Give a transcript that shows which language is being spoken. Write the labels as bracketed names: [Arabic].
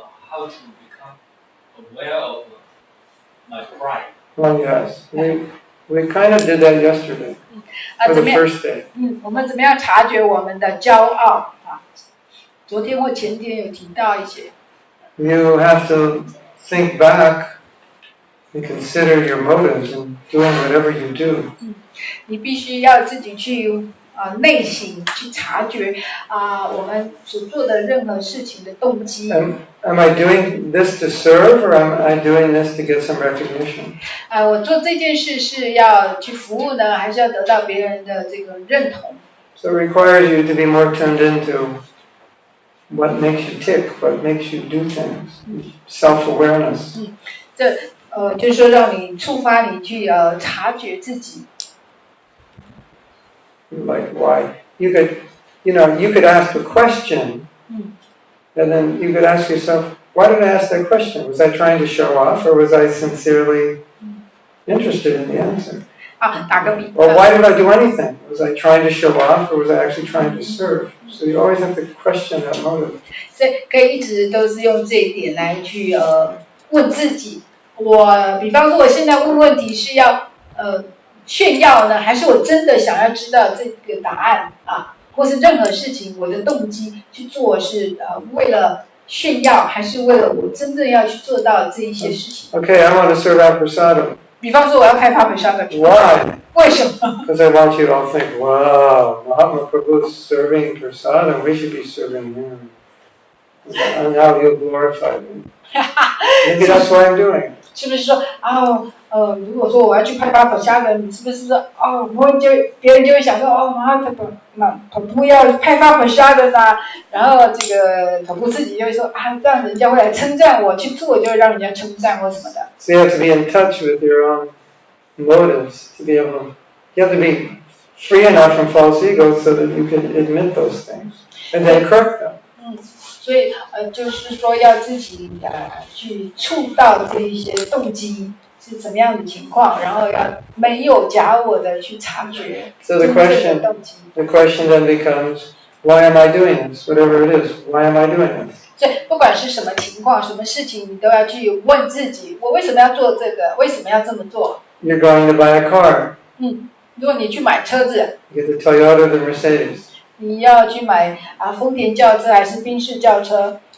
[English] How to become aware of my pride? Well, yes. We kind of did that yesterday. For the first day. [Chinese] 我们怎么样察觉我们的骄傲啊？昨天或前天有提到一些。 [English] You have to think back and consider your motives in doing whatever you do. [Chinese] 你必须要自己去内省去察觉我们所做的任何事情的动机。 [English] Am I doing this to serve, or am I doing this to get some recognition? [Chinese] 我做这件事是要去服务呢，还是要得到别人的这个认同？ [English] So it requires you to be more tuned into what makes you tick, what makes you do things, self-awareness. [Chinese] 这就是说让你触发你去察觉自己。 [English] Like why? You could ask a question, and then you could ask yourself, why did I ask that question? Was I trying to show off, or was I sincerely interested in the answer? [Chinese] 打个比 [English] Or [Chinese] 方。 [English] why did I do anything? Was I trying to show off, or was I actually trying to serve? So you always have to question that motive. [Chinese] 所以可以一直都是用这一点来去问自己。我比方说，我现在问问题是要炫耀呢，还是我真的想要知道这个答案啊？或是任何事情，我的动机去做是为了炫耀，还是为了我真正要去做到这一些事情 [English] Okay, I want to serve out prasadam. [Chinese] 比方说，我要开 Papa Shaka。 [English] Why? [Chinese] 为什么？ [English] Because I want you to all think, wow, Mahatma Prabhu is serving prasadam, we should be serving him. And now he'll glorify me. Maybe that's why I'm doing it. [Chinese] 是不是说如果说我要去拍 Papa Shaka， 你是不是说别人就会想说Prabhu要拍 Papa Shaka 啊，然后这个Prabhu自己就会说这样人家会来称赞我，去做就会让人家称赞或什么的。 [English] So you have to be in touch with your own motives to be able. You have to be free enough from false ego so that you can admit those things and then correct them. [Chinese] 所以就是说要自己去触到这一些动机是怎么样的情况，然后要没有假我的去察觉 [English] So the [Chinese] 真正的动机。 [English] question then becomes, why am I doing this? Whatever it is, why am I doing this? [Chinese] 所以不管是什么情况、什么事情，你都要去问自己：我为什么要做这个？为什么要这么做？ [English] You're going to buy a car. [Chinese] 如果你去买车子， [English] You get the Toyota or the Mercedes. [Chinese] 你要去买丰田轿车还是宾士轿车？